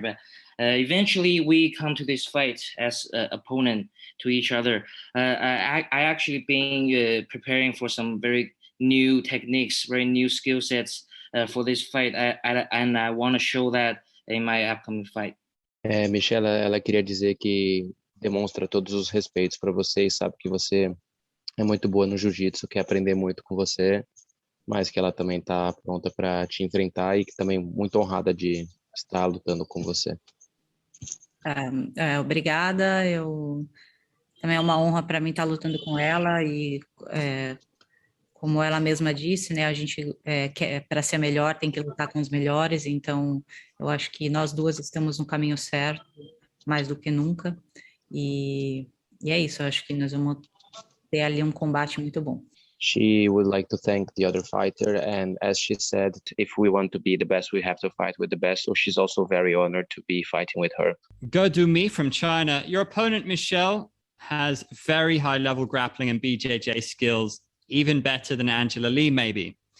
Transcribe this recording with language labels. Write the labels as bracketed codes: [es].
[en] But eventually we come to this fight as opponent to each other. I actually been preparing for some very new techniques, very new skill sets for this fight. And I want to show that in my upcoming fight. [pt] Michelle, ela queria dizer que demonstra todos os respeitos para você e sabe que você é muito boa no jiu-jitsu, quer aprender muito com você, mas que ela também está pronta para te enfrentar e que também muito honrada de estar lutando com você. Obrigada, também é uma honra para mim estar lutando com ela e como ela mesma disse, né, a gente para ser melhor tem que lutar com os melhores, então eu acho que nós duas estamos no caminho certo, mais do que nunca, e é isso, eu acho que nós vamos ter ali um combate muito bom. [en] She would like to thank the other fighter, and as she said, if we want to be the best, we have to fight with the best. So she's also very honored to be fighting with her. Go Do Me from China. Your opponent, Michelle, has very high level grappling and BJJ skills, even better than Angela Lee, maybe.